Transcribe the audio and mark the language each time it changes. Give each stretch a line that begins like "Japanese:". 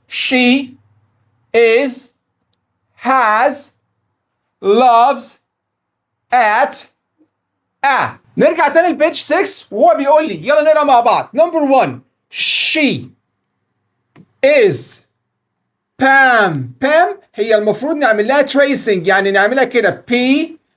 English: She is has loves at
Arabic: نرجع تاني لبيج 6 وهو بيقول لي يلا نقرا مع بعض.
English: Number 1 she is Pam.
Arabic: هي المفروض نعمل لها tracing، يعني نعملها كده PAM.